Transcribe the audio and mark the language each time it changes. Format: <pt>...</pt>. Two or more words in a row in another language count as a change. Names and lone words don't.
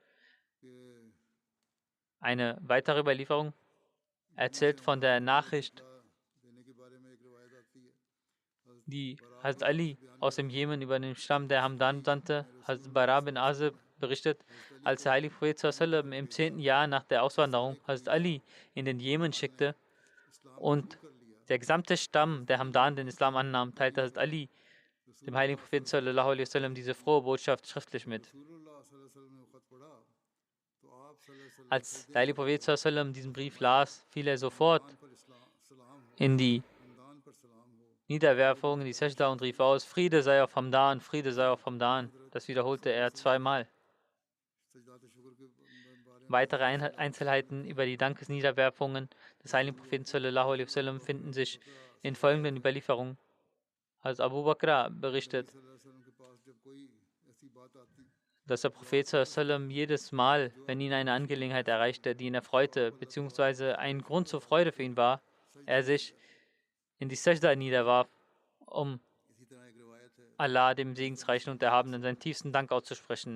<de>Eine weitere Überlieferung erzählt von der Nachricht, die Hazrat Ali aus dem Jemen über den Stamm der Hamdan sandte. Hazrat Bara bin Azib berichtet, als der heilige Prophet sallam im 10. Jahr nach der Auswanderung Hazrat Ali in den Jemen schickte und der gesamte Stamm der Hamdan den Islam annahm, teilte Hazrat Ali dem heiligen Propheten</de> <ar>صلى الله عليه وسلم</ar> <de>diese frohe Botschaft schriftlich mit. Als der heilige Prophet</de> <ar>صلى الله عليه وسلم</ar> <de>diesen Brief las, fiel er sofort in die Niederwerfung, in die Sajda und rief aus: Friede sei auf Hamdan, Friede sei auf Hamdan. Das wiederholte er zweimal. Weitere Einzelheiten über die Dankesniederwerfungen des heiligen Propheten</de> <ar>صلى الله عليه وسلم</ar> <de>finden sich in folgenden Überlieferungen. Als Abu Bakr berichtet, dass der Prophet sallam jedes Mal, wenn ihn eine Angelegenheit erreichte, die ihn erfreute, beziehungsweise ein Grund zur Freude für ihn war, er sich in die Sajda niederwarf, um Allah, dem Segensreichen und Erhabenen, seinen tiefsten Dank auszusprechen.</de>